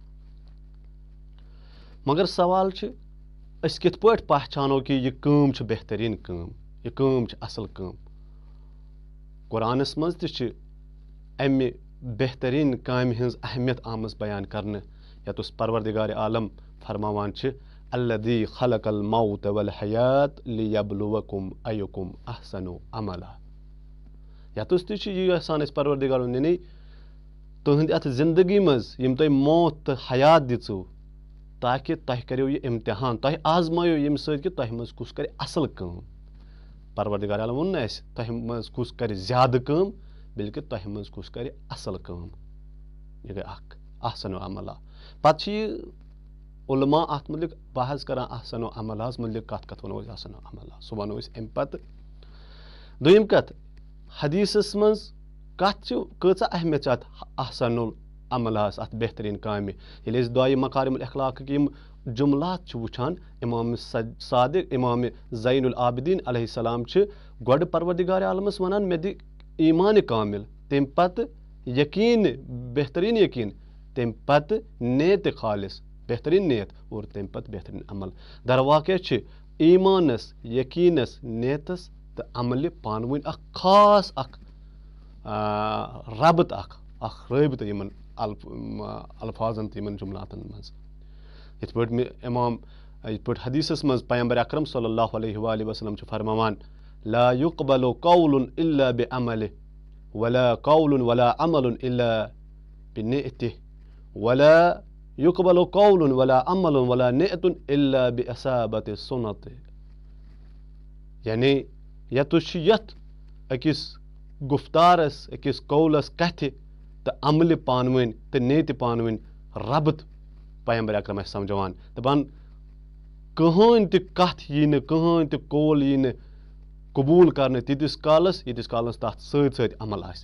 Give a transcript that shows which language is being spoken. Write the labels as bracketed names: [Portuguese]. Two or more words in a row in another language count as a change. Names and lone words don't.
[Kashmiri] مگر سوال چھُ أسۍ کِتھ پٲٹھۍ پہچانو کہ یہِ کٲم چھِ بہترین کٲم یہِ کٲم چھِ اصل کٲم. قرآنس منٛز تہِ چھِ امہِ بہترین کامہِ ہٕنٛز اہمیت آمٕژ بیان کرنہٕ یتس پروردگار عالم فرماوان چھِ [Arabic] الذی خلق الموت والحیات لیبلوکم ایکم احسن عملا. [Kashmiri] یتس تہِ چھُ یہِ یژھان أسۍ پروردگارن یعنی تُہنٛدِ اتھ زندگی منٛز یِم تۄہہِ موت تہٕ حیات دِژو تاکہِ تۄہہِ کریو یہِ امتحان تۄہہِ آزمٲیو ییٚمہِ سۭتۍ کہِ تۄہہِ منٛز کُس کرِ اصل کٲم. پروردگار عالم ووٚن نہٕ اسہِ تۄہہِ منٛز کُس کرِ زیادٕ کٲم بلکہ تۄہہِ منٛز کُس کرِ اصل کٲم. یہِ گٔے اکھ [Arabic] احسن عملا. [Kashmiri] پتہٕ چھِ یہِ علما اتھ متعلق بحث کران احسن عملاہس متعلق کتھ ونو أسۍ [Arabic] احسن عملا [Kashmiri] سُہ ونو أسۍ امہِ پتہٕ. دوٚیِم کتھ حدیثس منٛز کتھ چھِ کۭژاہ اہمیت چھِ اتھ احسن عملاہس اتھ بہترین کامہِ. ییٚلہِ أسۍ دعایہِ مکارم الاخلاقٕکۍ یِم جملات چھِ وٕچھان امام صادق امام زین العابدین [Arabic] علیہ السلام [Kashmiri] چھِ گۄڈٕ پروردگار عالمس ونان مےٚ دِ ایٖمانِ کامل تمہِ پتہٕ یقیٖن بہتریٖن یقیٖن تمہِ پتہٕ نیتِ خالص بہتریٖن نیت اور تمہِ پتہٕ بہتریٖن عمل. درواقع چھِ ایٖمانس یقیٖنس نیتس تہٕ عملہِ پانہٕ ؤنۍ اکھ خاص اکھ ربط اکھ رٲبطہٕ یِمن الفاظن تہٕ یِمن جملاتن منٛز. یِتھ پٲٹھۍ مےٚ امام یِتھ پٲٹھۍ حدیثس منٛز پیغمبر اکرم [Arabic] صلی اللہ علیہ وسلم [Kashmiri] چھُ فرماوان [Arabic] لا يقبل قول الا بعمله ولا قول ولا عمل الا بنيته ولا يقبل قول ولا عمل ولا نية الا باصابة السنة. [Kashmiri] یعنی یتس چھُ یتھ أکِس گُفتارس أکِس قولس کتھِ تہٕ عملہِ پانہٕ ؤنۍ تہٕ نیتہِ پانہٕ ؤنۍ ربط پیغمبر اکرم اسہِ سمجھاوان دپان کٕہٕنۍ تہِ کتھ یی نہٕ کٕہٕنۍ تہِ قول یی نہٕ قبوٗل کرنہٕ تیٖتِس کالس تتھ سۭتۍ سۭتۍ عمل آسہِ.